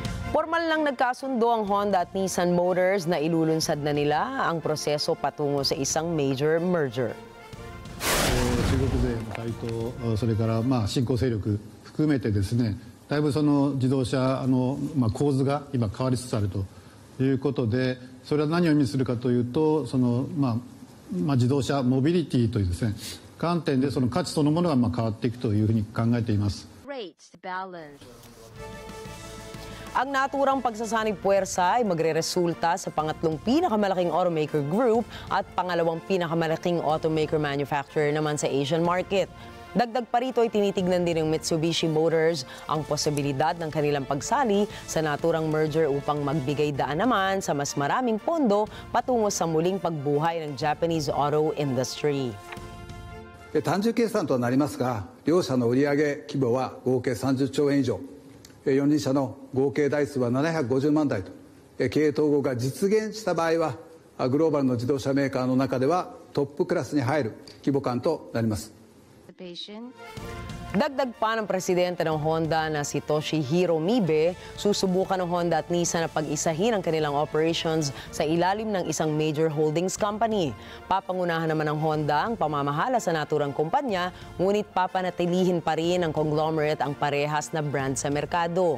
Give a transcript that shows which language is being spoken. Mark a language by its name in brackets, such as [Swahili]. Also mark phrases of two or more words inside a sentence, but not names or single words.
[Filipino] Formal lang nagkasundo ang Honda at Nissan Motors na ilulunsad na nila ang proseso patungo sa isang [English] major merger. [Japanese] 中国勢の台頭、それから新興勢力含めてですね、だいぶその自動車構図が今変わりつつあるということで、それは何を意味するかというと、その自動車モビリティというですね、観点でその価値そのものが変わっていくというふうに考えています。 [Filipino] Ang naturang pagsasanib puwersa ay magreresulta sa pangatlong pinakamalaking [English] automaker group [Filipino] at pangalawang pinakamalaking [English] automaker manufacturer [Filipino] naman sa [English] Asian market. [Filipino] Dagdag pa rito ay tinitignan din ng Mitsubishi Motors ang posibilidad ng kanilang pagsali sa naturang merger upang magbigay daan naman sa mas maraming pondo patungo sa muling pagbuhay ng [English] Japanese auto industry. [Japanese] 単純計算となりますが、両社の売上規模は合計30兆円以上、4人社の合計台数は750万台と、経営統合が実現した場合は、グローバルの自動車メーカーの中ではトップクラスに入る規模感となります。 [Filipino] Dagdag pa ng presidente ng Honda na si Toshihiro Mibe, susubukan ng Honda at Nissan na pag-isahin ang kanilang operations sa ilalim ng isang [English] major holdings company. [Filipino] Papangunahan naman ng Honda ang pamamahala sa naturang kumpanya, ngunit papanatilihin pa rin ng conglomerate ang parehas na brand sa merkado.